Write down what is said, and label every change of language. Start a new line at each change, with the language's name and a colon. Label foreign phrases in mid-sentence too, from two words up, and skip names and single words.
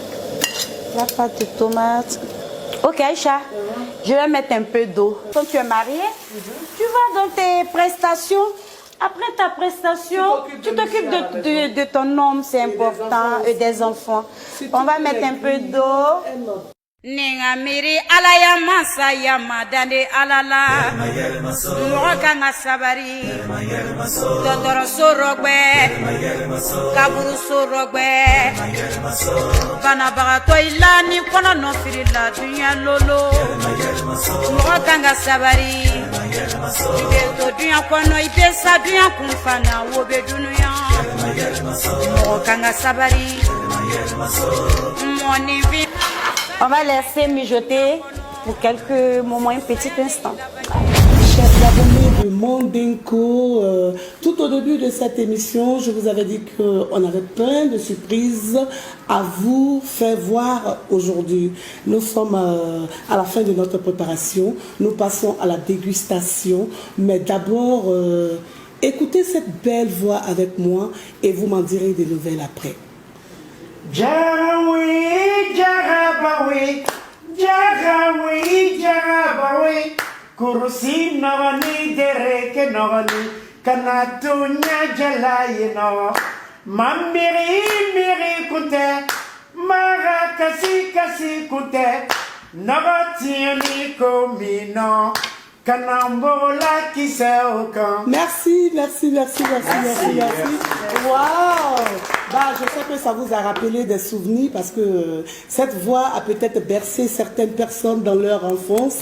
French: La pâte de tomate. Ok, Aïcha. Je vais mettre un peu d'eau. Quand tu es mariée, tu vas dans tes prestations. Après ta prestation, tu t'occupes de ton homme, c'est important, et des enfants. On va mettre un peu d'eau.
Mandingo: Nengamiri alaya masa yama dande alala Mwakanga sabari Dondoro sorogbe Kaburu sorogbe Bana bagato ilani kono no firila dunya lolo Mwakanga sabari Ibe to dunya kono ibe sa dunya kumfana wobe dunya Mwakanga sabari Mwani vi.
French: On va laisser mijoter pour quelques moments, un petit instant. Chers abonnés de Mandinko, tout au début de cette émission, je vous avais dit qu'on avait plein de surprises à vous faire voir aujourd'hui. Nous sommes à la fin de notre préparation. Nous passons à la dégustation. Mais d'abord, écoutez cette belle voix avec moi et vous m'en direz des nouvelles après.
Mandingo: Jarawi, jarabawi, jarawi, jarabawi. Kurusi nogani dereke nogani, kanatunya jalaye no. Mambiri miri kunte, mara kasi kasi kunte, nogatieni komino.
French: Merci, merci, merci, merci, merci, merci. Waouh! Bah, je sais que ça vous a rappelé des souvenirs parce que cette voix a peut-être bercé certaines personnes dans leur enfance.